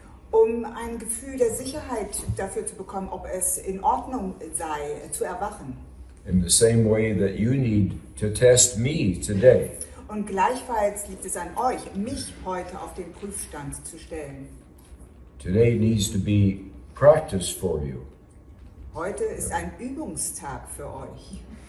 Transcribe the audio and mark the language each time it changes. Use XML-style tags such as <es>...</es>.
<de>Um ein Gefühl der Sicherheit dafür zu bekommen, ob es in Ordnung sei, zu erwachen.</de> <en>In the same way that you need to test me today.</en> <de>Und gleichfalls liegt es an euch, mich heute auf den Prüfstand zu stellen.</de> <en>Today needs to be practice for you.</en> <de>Heute ist ein Übungstag für euch.</de>